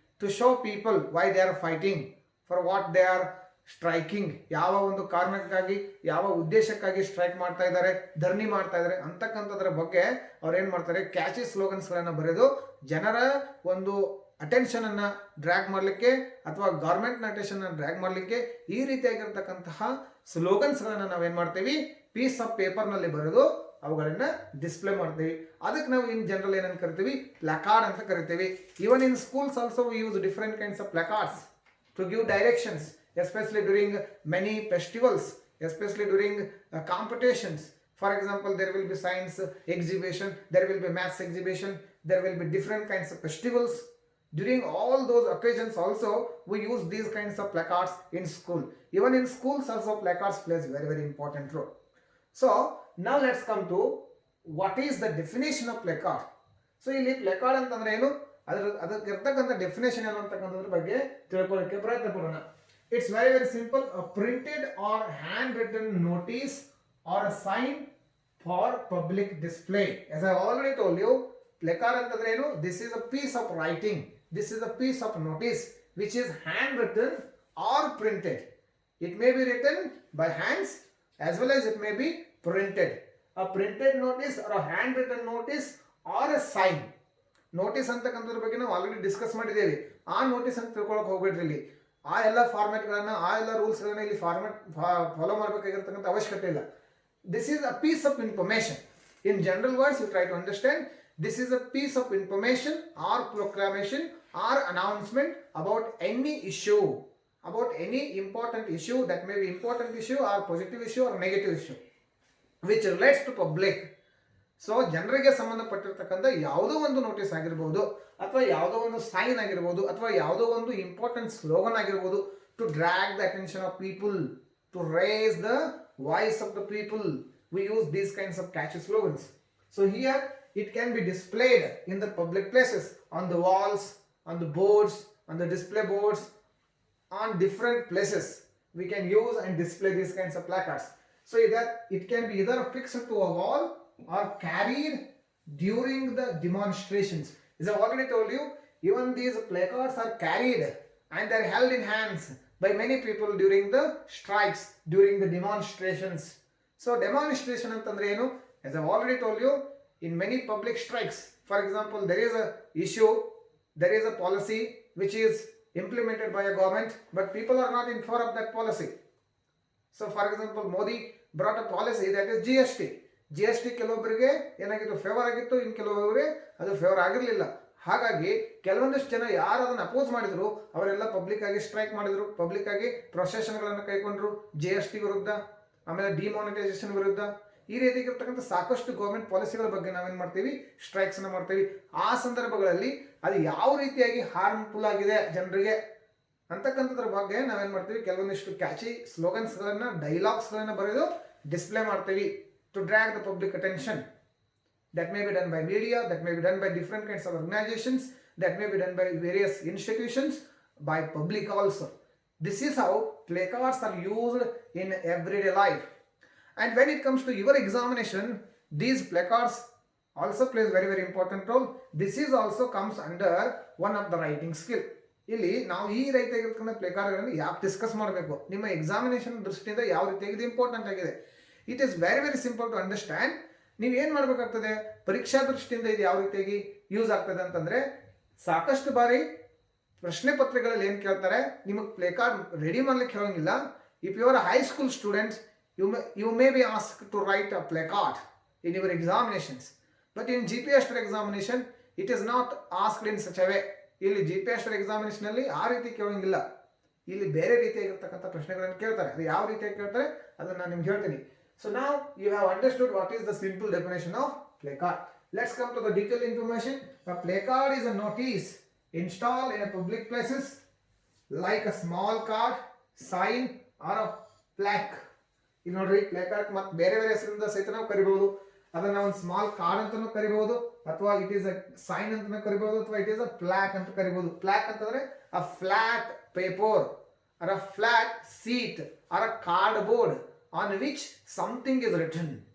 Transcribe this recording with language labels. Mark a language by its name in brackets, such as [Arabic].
[English] to show people why they are fighting, for what they are striking, [Kannada] ಯಾವ ಒಂದು ಕಾರಣಕ್ಕಾಗಿ, ಯಾವ ಉದ್ದೇಶಕ್ಕಾಗಿ ಸ್ಟ್ರೈಕ್ ಮಾಡ್ತಾ ಇದ್ದಾರೆ, ಧರಣಿ ಮಾಡ್ತಾ ಇದ್ದಾರೆ ಅಂತಕ್ಕಂಥದ್ರ ಬಗ್ಗೆ ಅವ್ರು ಏನು ಮಾಡ್ತಾರೆ, ಕ್ಯಾಚಿ ಸ್ಲೋಗನ್ಸ್ಗಳನ್ನು ಬರೆದು ಜನರ ಒಂದು ಅಟೆನ್ಷನ್ ಅನ್ನು ಡ್ರ್ಯಾಗ್ ಮಾಡಲಿಕ್ಕೆ ಅಥವಾ ಗೌರ್ಮೆಂಟ್ನ ಅಟೆನ್ಷನ್ ಡ್ರ್ಯಾಗ್ ಮಾಡಲಿಕ್ಕೆ ಈ ರೀತಿಯಾಗಿರ್ತಕ್ಕಂತಹ ಸ್ಲೋಗನ್ಸ್ಗಳನ್ನು ನಾವೇನು ಮಾಡ್ತೀವಿ, ಪೀಸ್ ಆಫ್ ಪೇಪರ್ನಲ್ಲಿ ಬರೆದು ಅವುಗಳನ್ನು ಡಿಸ್ಪ್ಲೇ ಮಾಡ್ತೀವಿ. ಅದಕ್ಕೆ ನಾವು ಇನ್ ಜನರಲ್ ಏನಂತ ಕರಿತೀವಿ, ಪ್ಲಾಕಾರ್ಡ್ ಅಂತ ಕರಿತೀವಿ. [English] Even in schools also we use different kinds of placards to give directions, especially during many festivals, especially during competitions. For example, there will be science exhibition, there will be maths exhibition, there will be different kinds of festivals. During all those occasions also we use these kinds of placards in school. Even in schools also placards plays very very important role. So now let's come to what is the definition of placard. [Kannada] So ಇಲ್ಲಿ placard ಅಂತಂದ್ರೆ ಏನು, ಅದಕ್ಕೆ ಇರ್ತಕ್ಕಂಥ definition ಏನು ಅಂತಕ್ಕಂಥದ್ರ ಬಗ್ಗೆ ತಿಳ್ಕೊಳ್ಳೋಕೆ ಪ್ರಯತ್ನ ಪಡೋಣ. [English] It's very very simple. A printed or handwritten notice or a sign for public display. As I already told you, placard [Kannada] ಅಂತಂದ್ರೆ ಏನು, [English] this is a piece of writing, this is a piece of notice which is handwritten or printed. It may be written by hands as well as it may be printed. A printed notice or a handwritten notice or a sign. [Kannada] Notice ಅಂತಕ್ಕಂಥದ್ರ ಬಗ್ಗೆ ನಾವು already discuss ಮಾಡಿದ್ದೇವೆ. ಆ notice ಅಂತ ತಿಳ್ಕೊಳಕ್ಕೆ ಹೋಗ್ಬೇಡ್ರಿ. ಇಲ್ಲಿ ಆ ಎಲ್ಲ ಫಾರ್ಮ್ಯಾಟ್ಗಳನ್ನು, ಆ ಎಲ್ಲ ರೂಲ್ಸ್ಗಳನ್ನು ಇಲ್ಲಿ ಫಾಲೋ ಮಾಡಬೇಕಾಗಿರ್ತಕ್ಕಂಥ ಅವಶ್ಯಕತೆ ಇಲ್ಲ. [English] This is a piece of information. In general words you try to understand, this is a piece of information or proclamation or announcement about any issue, about any important issue, that may be important issue or positive issue or negative issue which relates to public. [Kannada] So ಜನರಿಗೆ ಸಂಬಂಧಪಟ್ಟಿರ್ತಕ್ಕಂಥ ಯಾವುದೋ ಒಂದು notice ಆಗಿರ್ಬೋದು, ಅಥವಾ ಯಾವುದೋ ಒಂದು sign ಆಗಿರ್ಬೋದು, ಅಥವಾ ಯಾವುದೋ ಒಂದು ಇಂಪಾರ್ಟೆಂಟ್ ಸ್ಲೋಗನ್ ಆಗಿರ್ಬೋದು, [English] To drag the attention of people, to raise the voice of the people, we use these kinds of catchy slogans. So here it can be displayed in the public places, on the walls, on the boards, on the display boards, on different places. We can use and display these kinds of placards. So that it can be either fixed to a wall or carried during the demonstrations. As I already told you, even these placards are carried and they are held in hands by many people during the strikes, during the demonstrations. So demonstration [Kannada] ಅಂತಂದ್ರೆ ಏನು? [English] As I already told you, in many public strikes, for example, there is a issue, there is a policy which is implemented by a government, but people are not in favor of that policy. So for example, Modi brought a policy that is GST. [Kannada] GST ಕೆಲವೊಬ್ಬರಿಗೆ ಏನಾಗಿತ್ತು, favour ಆಗಿತ್ತು, ಇನ್ನು ಕೆಲವೊಬ್ಬರಿಗೆ ಅದು favour ಆಗಿರಲಿಲ್ಲ. ಹಾಗಾಗಿ ಕೆಲವೊಂದಿಷ್ಟು ಜನ ಯಾರು ಅದನ್ನು ಅಪೋಸ್ ಮಾಡಿದ್ರು ಅವರೆಲ್ಲ ಪಬ್ಲಿಕ್ ಆಗಿ ಸ್ಟ್ರೈಕ್ ಮಾಡಿದ್ರು, ಪಬ್ಲಿಕ್ ಆಗಿ ಪ್ರೊಸೆಷನ್ಗಳನ್ನು ಕೈಗೊಂಡ್ರು, GST ವಿರುದ್ಧ, ಆಮೇಲೆ ಡಿಮಾನಿಟೈಸೇಷನ್ ವಿರುದ್ಧ. ಈ ರೀತಿಯಾಗಿರ್ತಕ್ಕಂಥ ಸಾಕಷ್ಟು ಗೌರ್ಮೆಂಟ್ ಪಾಲಿಸಿಗಳ ಬಗ್ಗೆ ನಾವೇನು ಮಾಡ್ತೀವಿ, ಸ್ಟ್ರೈಕ್ಸನ್ನು ಮಾಡ್ತೀವಿ. ಆ ಸಂದರ್ಭಗಳಲ್ಲಿ ಅದು ಯಾವ ರೀತಿಯಾಗಿ ಹಾರ್ಮ್ಫುಲ್ ಆಗಿದೆ ಜನರಿಗೆ ಅಂತಕ್ಕಂಥದ್ರ ಬಗ್ಗೆ ನಾವೇನು ಮಾಡ್ತೀವಿ, ಕೆಲವೊಂದಿಷ್ಟು ಕ್ಯಾಚಿ ಸ್ಲೋಗನ್ಸ್ಗಳನ್ನು, ಡೈಲಾಗ್ಸ್ಗಳನ್ನು ಬರೆದು ಡಿಸ್ಪ್ಲೇ ಮಾಡ್ತೀವಿ, [English] To drag the public attention. That may be done by media, that may be done by different kinds of organizations, that may be done by various institutions, by public also. This is how placards are used in everyday life. And when it comes to your examination, these placards also plays very very important role. This is also comes under one of the writing skill. [Kannada] ಇಲ್ಲಿ ನಾವು ಈ ರೀತಿಯಾಗಿರ್ತಕ್ಕಂಥ ಪ್ಲೇಕಾರ್ಡ್ಗಳನ್ನು ಯಾಕೆ discuss ಮಾಡಬೇಕು, ನಿಮ್ಮ examination ದೃಷ್ಟಿಯಿಂದ ಯಾವ ರೀತಿಯಾಗಿ ಇದು ಇಂಪಾರ್ಟೆಂಟ್ ಆಗಿದೆ. [English] It is very very simple to understand. [Kannada] ನೀವೇನು ಮಾಡಬೇಕಾಗ್ತದೆ, ಪರೀಕ್ಷಾ ದೃಷ್ಟಿಯಿಂದ ಇದು ಯಾವ ರೀತಿಯಾಗಿ ಯೂಸ್ ಆಗ್ತದೆ ಅಂತಂದರೆ, ಸಾಕಷ್ಟು ಬಾರಿ ಪ್ರಶ್ನೆ ಪತ್ರಿಕೆಗಳಲ್ಲಿ ಏನು ಕೇಳ್ತಾರೆ, ನಿಮಗೆ ಪ್ಲೇ ಕಾರ್ಡ್ ರೆಡಿ ಮಾಡ್ಲಿಕ್ಕೆ ಹೇಳೋಂಗಿಲ್ಲ. [English] If you are high school students, you may be ask to write a play card in your examinations, but in GPSR examination it is not asked in such a way. [Kannada] ಇಲ್ಲಿ GPSR ಎಕ್ಸಾಮಿನೇಷನಲ್ಲಿ ಆ ರೀತಿ ಕೇಳೋಂಗಿಲ್ಲ, ಇಲ್ಲಿ ಬೇರೆ ರೀತಿಯಾಗಿರ್ತಕ್ಕಂಥ ಪ್ರಶ್ನೆಗಳನ್ನು ಕೇಳ್ತಾರೆ. ಅದು ಯಾವ ರೀತಿಯಾಗಿ ಕೇಳ್ತಾರೆ ಅದನ್ನು ನಾನು ನಿಮ್ಗೆ ಹೇಳ್ತೀನಿ. [English] So now you have understood what is the simple definition of placard. Let's come to the detailed information. A placard is a notice installed in a public places like a small card, sign or a plaque. [Kannada] ಇಲ್ಲಿ ನೋಡ್ರಿ, ಪ್ಲೇಕಾರ್ಡ್ ಮತ್ತೆ ಬೇರೆ ಬೇರೆ ಹೆಸರಿಂದ ಸಹಿತ ನಾವು ಕರಿಬಹುದು. ಅದನ್ನ ಒಂದು ಸ್ಮಾಲ್ ಕಾರ್ಡ್ ಅಂತಾನೂ ಕರಿಬಹುದು, ಅಥವಾ [English] it is a sign [Kannada] ಅಂತಾನೂ ಕರಿಬಹುದು, ಅಥವಾ [English] it is a plaque [Kannada] ಅಂತ ಕರಿಬಹುದು. ಪ್ಲಾಕ್ ಅಂತಂದ್ರೆ [English] A flat paper or a flat sheet or a cardboard on which something is written.